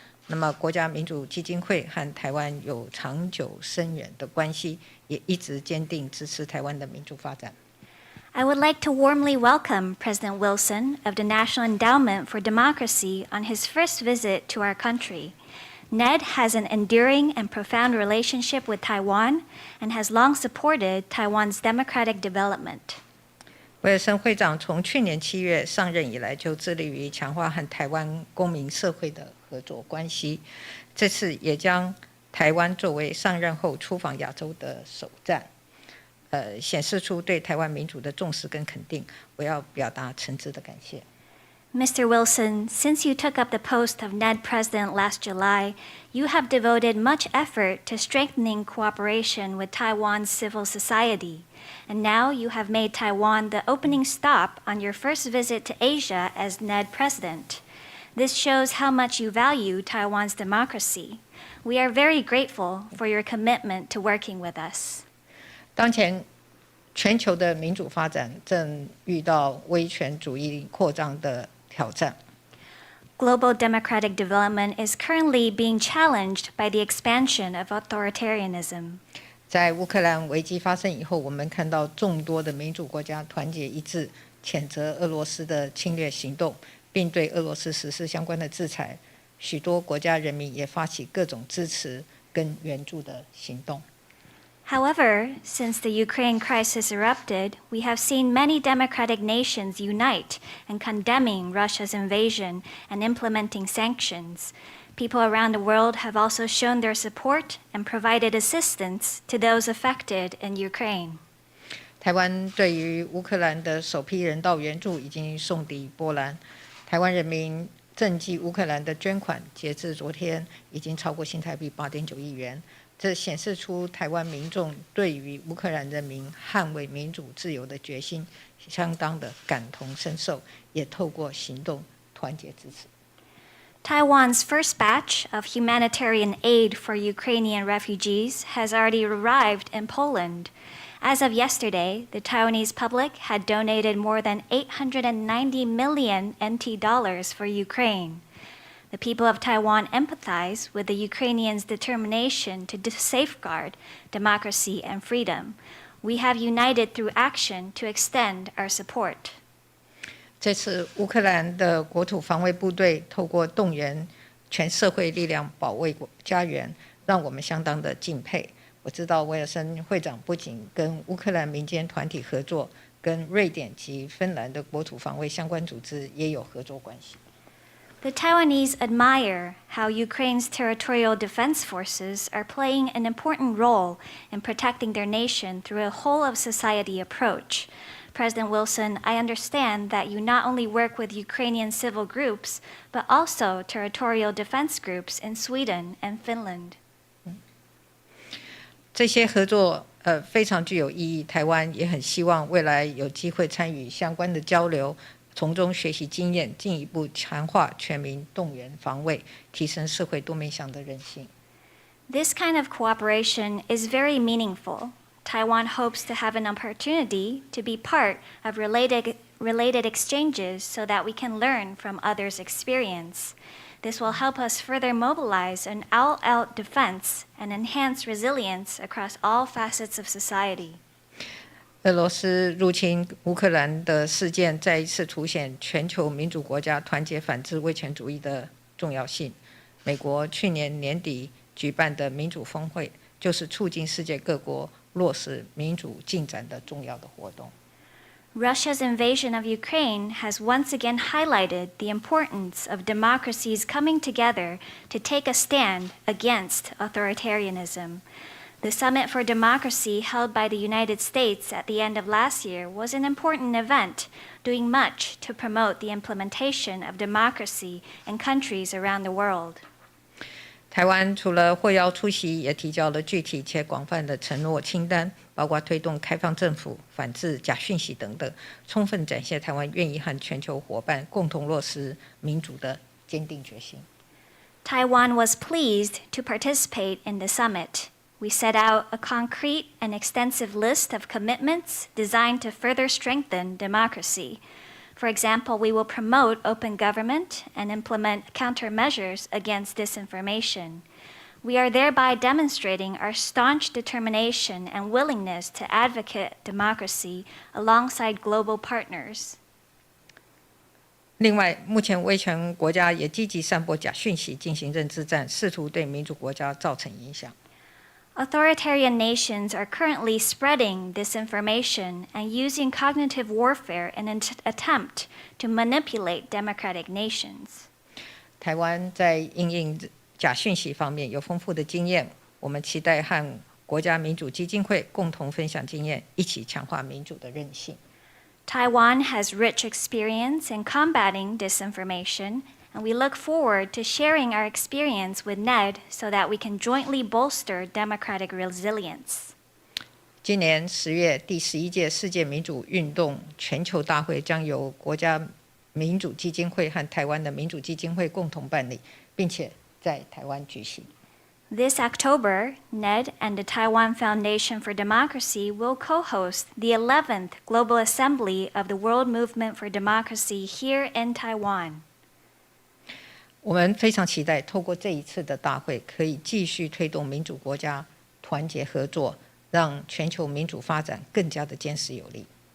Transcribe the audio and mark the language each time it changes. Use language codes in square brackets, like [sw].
[zh] 那么，国家民主基金会和台湾有长久深远的关系，也一直坚定支持台湾的民主发展。 [en] I would like to warmly welcome President Wilson of the National Endowment for Democracy on his first visit to our country. NED has an enduring and profound relationship with Taiwan and has long supported Taiwan's democratic development. [zh] 威尔森会长从去年7月上任以来，就致力于强化和台湾公民社会的合作关系。这次也将台湾作为上任后出访亚洲的首站。显示出对台湾民主的重视跟肯定，我要表达诚挚的感谢。 [en] Mr. Wilson, since you took up the post of NED President last July, you have devoted much effort to strengthening cooperation with Taiwan's civil society, and now you have made Taiwan the opening stop on your first visit to Asia as NED President. This shows how much you value Taiwan's democracy. We are very grateful for your commitment to working with us. [zh] 当前，全球的民主发展正遇到威权主义扩张的挑战。 [en] Global democratic development is currently being challenged by the expansion of authoritarianism. [zh] 在乌克兰危机发生以后，我们看到众多的民主国家团结一致，谴责俄罗斯的侵略行动，并对俄罗斯实施相关的制裁。许多国家人民也发起各种支持跟援助的行动。 [en] However, since the Ukraine crisis erupted, we have seen many democratic nations unite in condemning Russia's invasion and implementing sanctions. People around the world have also shown their support and provided assistance to those affected in Ukraine. [zh] 台湾对于乌克兰的首批人道援助已经送抵波兰。台湾人民赈济乌克兰的捐款，截至昨天已经超过新台币8.9亿元。这显示出台湾民众对于乌克兰人民捍卫民主自由的决心相当的感同身受，也透过行动团结支持。 [en] Taiwan's first batch of humanitarian aid for Ukrainian refugees has already arrived in Poland. As of yesterday, the Taiwanese public had donated more than 890 million NT dollars for Ukraine. The people of Taiwan empathize with the Ukrainians' determination to safeguard democracy and freedom. We have united through action to extend our support. [zh] 这次乌克兰的国土防卫部队透过动员全社会力量保卫家园，让我们相当的敬佩。我知道威尔森会长不仅跟乌克兰民间团体合作，跟瑞典及芬兰的国土防卫相关组织也有合作关系。 [en] The Taiwanese admire how Ukraine's territorial defense forces are playing an important role in protecting their nation through a whole-of-society approach. President Wilson, I understand that you not only work with Ukrainian civil groups, but also territorial defense groups in Sweden and Finland. [zh] 这些合作非常具有意义，台湾也很希望未来有机会参与相关的交流。从中学习经验，进一步强化全民动员防卫，提升社会多面向的韧性。 [en] This kind of cooperation is very meaningful. Taiwan hopes to have an opportunity to be part of related exchanges so that we can learn from others' experience. This will help us further mobilize an all-out defense and enhance resilience across all facets of society. [zh] 俄罗斯入侵乌克兰的事件再一次凸显全球民主国家团结反制威权主义的重要性。美国去年年底举办的民主峰会，就是促进世界各国落实民主进展的重要的活动。 [en] Russia's invasion of Ukraine has once again highlighted the importance of democracies coming together to take a stand against authoritarianism. The Summit for Democracy held by the United States at the end of last year was an important event, doing much to promote the implementation of democracy in countries around the world. [zh] 台湾除了获邀出席，也提交了具体且广泛的承诺清单，包括推动开放政府、反制假讯息等等，充分展现台湾愿意和全球伙伴共同落实民主的坚定决心。 [en] Taiwan was pleased to participate in the summit. We set out a concrete and extensive list of commitments designed to further strengthen democracy. For example, we will promote open government and implement countermeasures against disinformation. We are thereby demonstrating our staunch determination and willingness to advocate democracy alongside global partners. [zh] 另外，目前威权国家也积极散播假讯息，进行认知战，试图对民主国家造成影响。 [en] Authoritarian nations are currently spreading disinformation and using cognitive warfare in an attempt to manipulate democratic nations. [zh] 台湾在因应假讯息方面有丰富的经验，我们期待和国家民主基金会共同分享经验，一起强化民主的韧性。 [en] Taiwan has rich experience in combating disinformation, and we look forward to sharing our experience with NED so that we can jointly bolster democratic resilience. [zh] 今年10月，第11届世界民主运动全球大会将由国家民主基金会和台湾的民主基金会共同办理，并且在台湾举行。 [en] This October, NED and the Taiwan Foundation for Democracy will co-host the 11th Global Assembly of the World Movement for Democracy here in Taiwan. [zh] 我们非常期待透过这一次的大会，可以继续推动民主国家团结合作，让全球民主发展更加的坚实有力。